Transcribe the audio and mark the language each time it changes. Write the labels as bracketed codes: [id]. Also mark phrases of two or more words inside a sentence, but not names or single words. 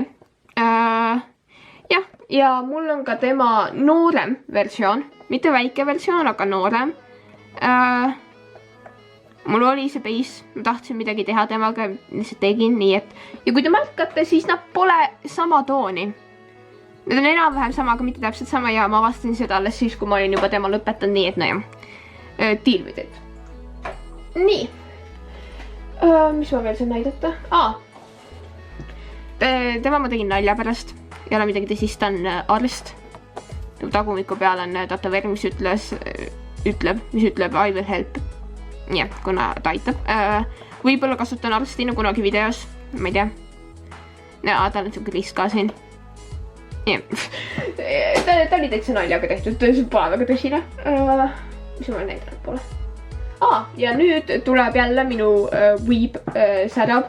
[et] Jah, ja mul on ka tema noorem versioon, mitte väike versioon, aga noorem. Mul oli see base, ma tahtsin midagi teha temaga, lihtsalt tegin nii, et ja kui te märkate, siis nad pole sama tooni. Need on enam-vähem sama, aga mitte täpselt sama ja ma avastasin seda alles siis, kui ma olin juba tema lõpetanud, nii et nojah, [en] deal with it. [et] Nii, mis ma veel saan näidata? Tema ma tegin nalja pärast, ei ole midagi tõsist, ta on arst. Tagumiku peal on tatoveering, mis ütleb [en] I will help. [et] Jah, kuna ta aitab. Võib-olla kasutan arstina kunagi videos, ma ei tea. Tal on siuke list ka siin. Ta oli täitsa naljaga tehtud, see pole väga tõsine. Mis ma näidanud pole? Ja nüüd tuleb jälle minu [en] weeb setup.